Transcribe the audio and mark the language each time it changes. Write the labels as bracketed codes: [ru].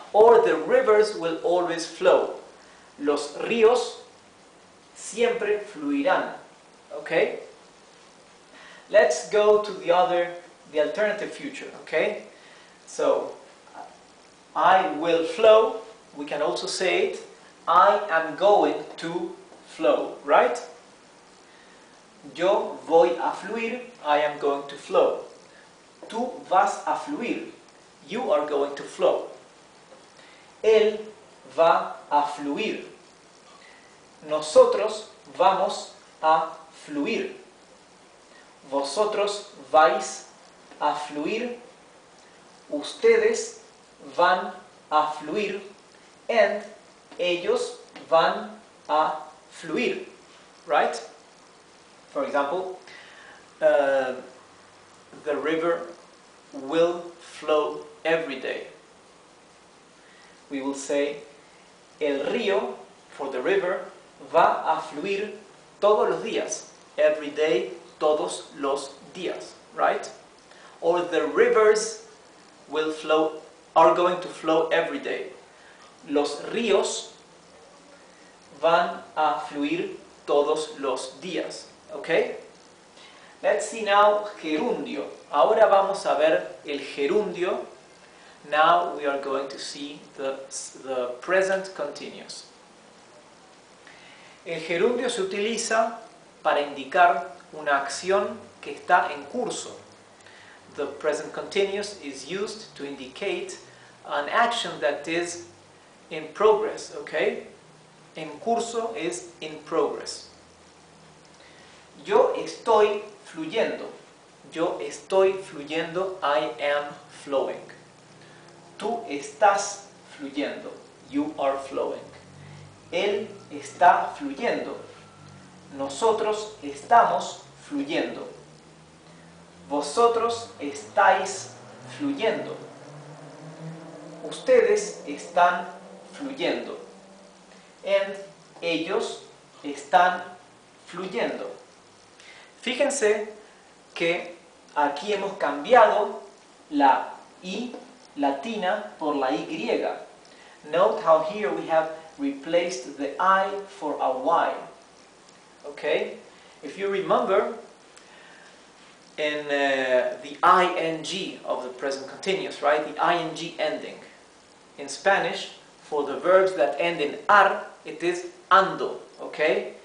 [en] Or the rivers will always flow. [es] Los ríos siempre fluirán. [en] Okay? Let's go to the alternative future. Okay? So, I will flow. We can also say it. I am going to flow. Right? [es] Yo voy a fluir. [en] I am going to flow. [es] Tú vas a fluir. [en] You are going to flow. [es] Él va a fluir. Nosotros vamos a fluir. Vosotros vais a fluir. Ustedes van a fluir. And ellos van a fluir. Right? [en] For example, the river will flow every day. We will say, [es] el río, [en] for the river, [es] va a fluir todos los días. [en] Every day, [es] todos los días. [en] Right? Or the rivers will flow, are going to flow every day. [es] Los ríos van a fluir todos los días. Okay? [en] Let's see now [es] gerundio. Ahora vamos a ver el gerundio. [en] Now we are going to see the present continuous. [es] El gerundio se utiliza para indicar una acción que está en curso. [en] The present continuous is used to indicate an action that is in progress, okay? [es] En curso [en] is in progress. [es] Yo estoy fluyendo. Yo estoy fluyendo. [en] I am flowing. [es] Tú estás fluyendo. [en] You are flowing. [es] Él está fluyendo. Nosotros estamos fluyendo. Vosotros estáis fluyendo. Ustedes están fluyendo. And ellos están fluyendo. Fíjense que aquí hemos cambiado la I latina por la Y. [en] Note how here we have replaced the I for a Y. Okay? If you remember, in the ing of the present continuous, right? The ing ending. In Spanish, for the verbs that end in ar, it is ando. Okay?